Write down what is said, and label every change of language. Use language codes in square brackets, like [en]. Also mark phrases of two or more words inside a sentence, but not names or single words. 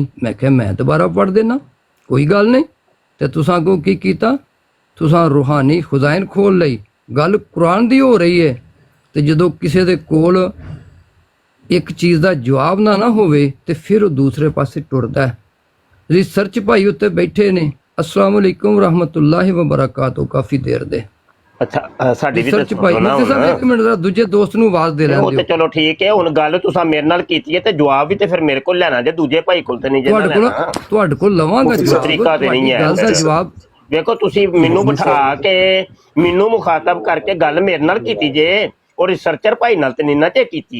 [pa] ਮੈਂ ਕਿਹਾ ਮੈਂ ਦੁਬਾਰਾ ਪੜ੍ਹ ਦੇਣਾ, ਕੋਈ ਗੱਲ ਨਹੀਂ। ਤੇ ਤੁਸੀਂ ਅੱਗੋਂ ਕੀ ਕੀਤਾ? ਤੁਸੀਂ ਰੂਹਾਨੀ ਖਜ਼ਾਇਨ ਖੋਲ ਲਈ। ਗੱਲ ਕੁਰਾਨ ਦੀ ਹੋ ਰਹੀ ਹੈ ਤੇ ਜਦੋਂ ਕਿਸੇ ਦੇ ਕੋਲ ਇੱਕ ਚੀਜ਼ ਦਾ ਜਵਾਬ ਨਾ ਹੋਵੇ ਤੇ ਫਿਰ ਉਹ ਦੂਸਰੇ ਪਾਸੇ ਟੁਰਦਾ ਹੈ। ਰਿਸਰਚ ਭਾਈ ਉੱਤੇ ਬੈਠੇ ਨੇ, [ar] السلام عليكم رحمة الله وبركاته, [pa] ਕਾਫੀ ਦੇਰ ਦੇ। ਅੱਛਾ ਸਾਡੀ ਵੀ ਰਿਸਰਚ ਭਾਈ ਮੁਫਤੀ ਸਾਹਿਬ ਇੱਕ ਮਿੰਟ ਦਾ ਦੂਜੇ ਦੋਸਤ ਨੂੰ ਆਵਾਜ਼ ਦੇ ਲੈਣ ਉਹ ਤੇ ਦਿਓ। ਚਲੋ ਠੀਕ ਹੈ, ਹੁਣ ਗੱਲ ਤੁਸੀਂ ਮੇਰੇ ਨਾਲ ਕੀਤੀ ਹੈ ਤੇ ਜਵਾਬ ਵੀ ਤੇ ਫਿਰ ਮੇਰੇ ਕੋਲ ਲੈਣਾ ਜੇ, ਦੂਜੇ ਭਾਈ ਕੋਲ ਤੇ ਨਹੀਂ ਜੇ ਤੁਹਾਡੇ ਕੋਲ ਲਵਾਂਗਾ ਜਵਾਬ, ਤਰੀਕਾ ਤੇ ਨਹੀਂ ਹੈ ਗੱਲ ਦਾ ਜਵਾਬ। ਵੇਖੋ ਤੁਸੀਂ ਮੈਨੂੰ ਬਿਠਾ ਕੇ ਮੈਨੂੰ ਮੁਖਾਤਬ ਕਰਕੇ ਗੱਲ ਮੇਰੇ ਨਾਲ ਕੀਤੀ ਜੇ, ਔਰ ਰਿਸਰਚਰ ਭਾਈ ਨਾਲ ਤੇ ਨਹੀਂ ਨਾ ਜੇ ਕੀਤੀ।